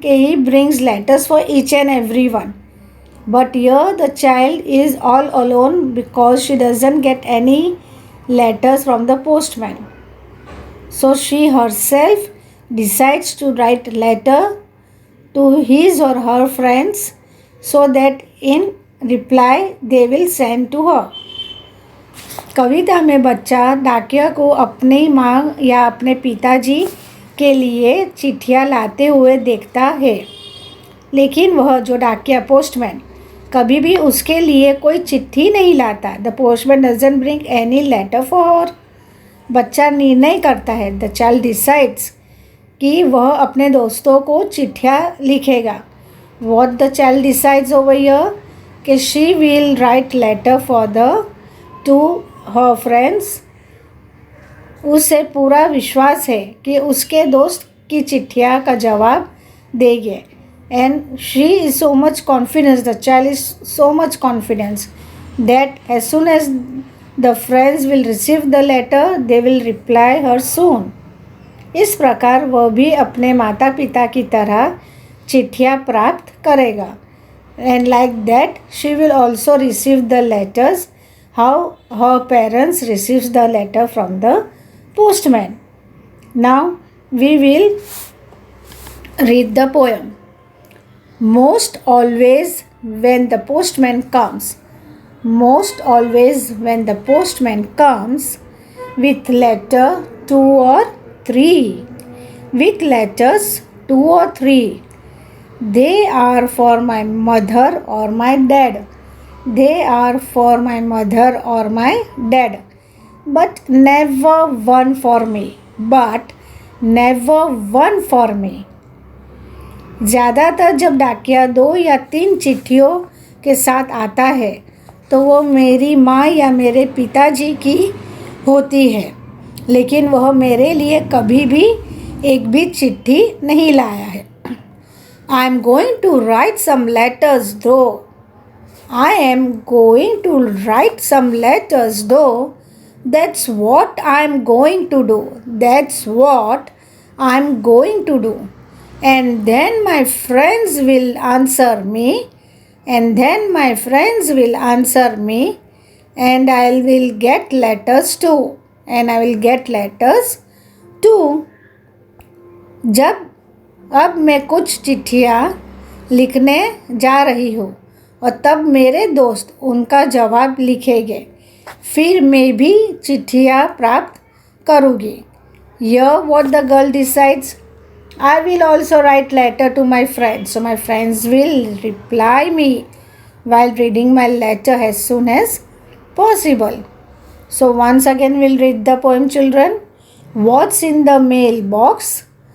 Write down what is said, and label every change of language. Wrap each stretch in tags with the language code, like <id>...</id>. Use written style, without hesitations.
<en>He brings letters for each and everyone. But here the child is all alone because she doesn't get any letters from the postman. So she herself decides to write letter to his or her friends so that in reply they will send to her.</en> <hi>कविता में बच्चा डाकिया को अपनी माँ या अपने पिताजी के लिए चिट्ठियाँ लाते हुए देखता है, लेकिन वह जो डाकिया पोस्टमैन कभी भी उसके लिए कोई चिट्ठी नहीं लाता.</hi> <en>The postman doesn't bring any letter for her.</en> <hi>बच्चा निर्णय करता है.</hi> <en>the child decides</en> <hi>कि वह अपने दोस्तों को चिट्ठियाँ लिखेगा.</hi> <en>What the child decides over here कि she will write letter for the to her friends.</en> <hi>उसे पूरा विश्वास है कि उसके दोस्त की चिट्ठियाँ का जवाब देंगे.</hi> <en>And she is so much confidence, the child is so much confidence that as soon as the friends will receive the letter, they will reply her soon.</en> <hi>इस प्रकार वह भी अपने माता पिता की तरह चिट्ठियाँ प्राप्त करेगा.</hi> <en>And like that she will also receive the letters how her parents receives the letter from the postman. Now we will read the poem. Most always when the postman comes, most always when the postman comes, with letter 2 or 3, with letters 2 or 3, they are for my mother or my dad, they are for my mother or my dad, but never one for me, but never one for me.</en> <hi>ज़्यादातर जब डाकिया 2 या 3 चिट्ठियों के साथ आता है तो वो मेरी माँ या मेरे पिताजी की होती है, लेकिन वह मेरे लिए कभी भी एक भी चिट्ठी नहीं लाया है.</hi> <en>I am going to write some letters though. I am going to write some letters though. That's what I am going to do. That's what I am going to do. And then my friends will answer me, and then my friends will answer me, and I will get letters too, and I will get letters too.</en> <hi>जब अब मैं कुछ चिट्ठियाँ लिखने जा रही हूँ और तब मेरे दोस्त उनका जवाब लिखेंगे, फिर मैं भी चिट्ठियाँ प्राप्त करूँगी.</hi> <en>Here what the girl decides. I will also write letter to my friends, so my friends will reply me while reading my letter as soon as possible. So once again we'll read the poem, children. What's in the mailbox?</en>